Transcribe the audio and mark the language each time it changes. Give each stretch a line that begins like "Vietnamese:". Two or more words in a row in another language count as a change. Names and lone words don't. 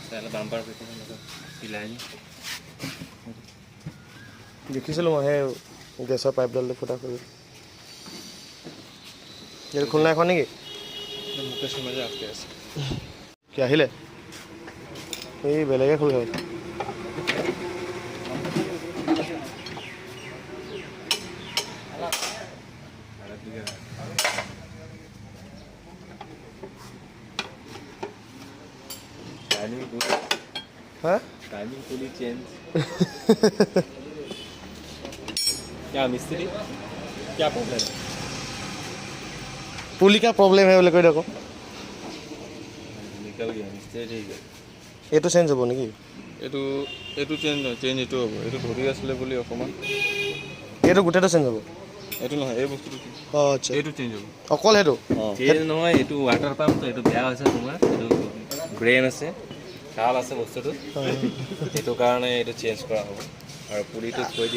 Assamese: বাম্পাৰ চিলাই দেখিছিলোঁ মই সেই গেছৰ পাইপডালটো ফুটা কৰি এইটো খুলনা এখন নেকি মুকেশ মাজে আটকে আছে কি আহিলে এই বেলেগে খোল খাই हाँ
Hindi: टाइमिंग पूरी चेंज क्या मिस्त्री क्या प्रॉब्लम है पुली का प्रॉब्लम है बोले कोई देखो निकल गया मिस्त्री ठीक है
Assamese: এইটো চেঞ্জ হ'ব নেকি এইটো চেঞ্জ এইটো হ'ব এইটো ধৰি আছিলে বুলি অকণমান এইটো গোটেইটো চেঞ্জ হ'ব এইটো নহয় এই বস্তুটো অঁ আচ্ছা এইটো চেঞ্জ হ'ব অকল সেইটো চেঞ্জ নহয় এইটো
English: water pump
Assamese: তো এইটো বেয়া হৈছে তোমাৰ এইটো ব্ৰেইন আছে কাল আছে বস্তুটো সেইটো কাৰণে এইটো চেঞ্জ কৰা হ'ব আৰু পুলিটো থৈ দিয়া